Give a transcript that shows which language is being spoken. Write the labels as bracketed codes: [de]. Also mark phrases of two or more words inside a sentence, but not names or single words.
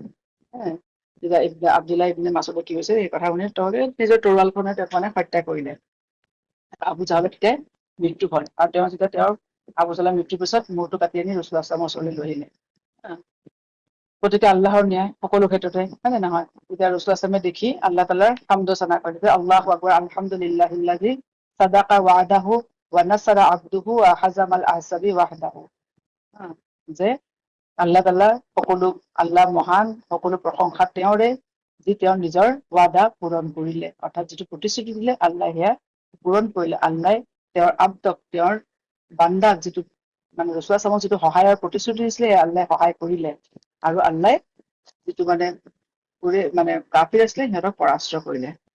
[as] তেতিয়া আব্দুল্লাহ ইবনে মাছুদে কি হৈছে এই কথা শুনি নিজৰ তৰোৱালখনে তেওঁক মানে হত্যা কৰিলে। আবু জাহেলৰ তেতিয়া মৃত্যু হয়, আৰু তেওঁ যেতিয়া আবু জাহেলৰ মৃত্যুৰ পিছত মূৰটো কাটি আনি ৰাছূলুল্লাহ [ar] صلى الله عليه وسلم [as] ওচৰলৈ লৈ আহিলে। গতিকে আল্লাহৰ ন্যায় সকলো ক্ষেত্ৰতে, হয় নে নহয়? তেতিয়া ৰাছূলুল্লাহ [ar] صلى الله عليه وسلم [as] দেখি আল্লাহ তাআলাৰ হামদ ছানা কৰিলে, [ar] الله أكبر، الحمد لله الذي صدق وعده ونصر عبده وهزم الأحزاب وحده. [as] যে আল্লাহ তাআলা আল্লাহ মহান, সকলো প্ৰশংসা তেওঁৰে, যি তেওঁ নিজৰ ৱাদা পূৰণ কৰিলে। অৰ্থাৎ যিটো প্ৰতিশ্ৰুতি দিলে আল্লাহ সেয়া পূৰণ কৰিলে। আল্লাহ তেওঁৰ আব্দক, তেওঁৰ বান্দাক, যিটো মানে ৰাছূলুল্লাহ [ar] صلى الله عليه وسلم [as] যিটো সহায়ৰ প্ৰতিশ্ৰুতি দিছিলে আল্লাহ সহায় কৰিলে। আৰু আল্লাহ যিটো মানে কাফিৰ আছিলে সিহঁতক পৰাস্ত কৰিলে।